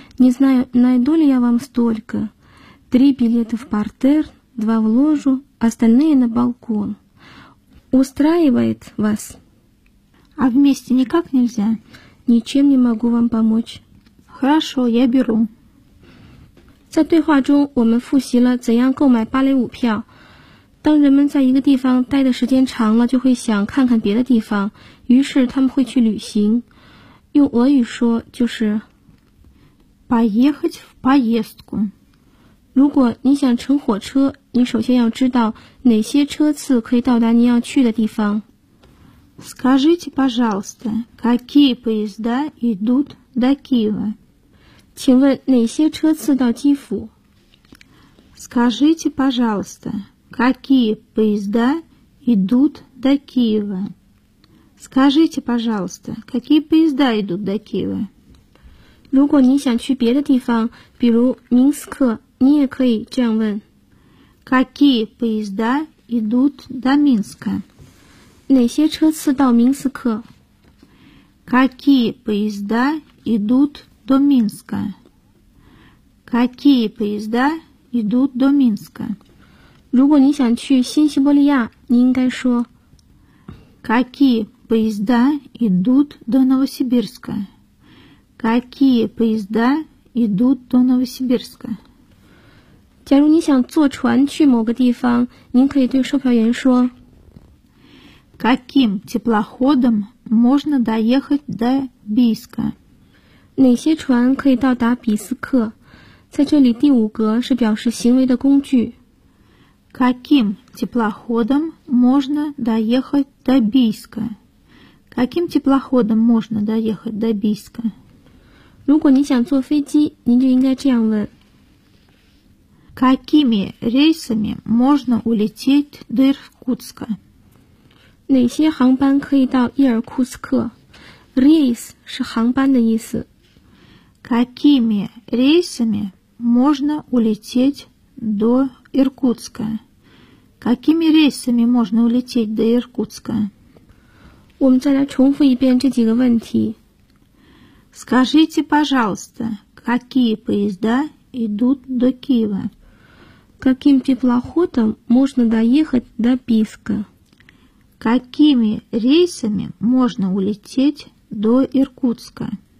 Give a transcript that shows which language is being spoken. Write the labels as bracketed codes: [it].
[ru] Не знаю, найду ли я вам столько. 3 билета в партер, 2 в ложу, остальные на балкон. Устраивает вас? А вместе никак нельзя? Ничем не могу вам помочь. Хорошо, я беру. [zh] 在对话中，我们复习了怎样购买芭蕾舞票。当人们在一个地方待的时间长了，就会想看看别的地方，于是他们会去旅行。用俄语说就是 [ru] поехать в поездку。 [zh] 如果你想乘火车，你首先要知道哪些车次可以到达你要去的地方。 [ru] Скажите, пожалуйста, какие поезда идут до Киева? [zh] 请问哪些车次到基辅？ [ru] Скажите, пожалуйста, какие поезда идут до Киева? Скажите, пожалуйста, какие поезда идут до Киева? [zh] 如果你想去别的地方，比如明斯克，你也可以这样问。 [ru] Какие поезда идут до Минска? [zh] 哪些车次到明斯克？ [ru] Какие поезда идут до Минска? Какие поезда идут до Минска? [zh] 如果你想去新西伯利亚，你应该说 [ru] Какие поезда идут до Новосибирска? Какие поезда идут до Новосибирска? [zh] 假如你想坐船去某个地方，您可以对售票员说 [ru] Каким теплоходом можно доехать до Бийска? [zh] 哪些船可以到达比斯克？在这里第五格是表示行为的工具。 [ru] Каким теплоходом можно доехать до Бийска? Каким теплоходом можно доехать до Бийска? [zh] 如果你想坐飞机，您就应该这样问。 [ru] Какими рейсами можно улететь до Иркутска? [zh] 哪些航班可以到伊尔库斯克?Рейс 是航班的意思。 [ru] Какими рейсами можно улететь до Иркутска? Какими рейсами можно улететь до Иркутска? [zh] 我们再来重复一遍这几个问题。 [ru] Скажите, пожалуйста, какие поезда идут до Киева? Каким теплоходом можно доехать до Бийска? Какими рейсами можно улететь до Иркутска?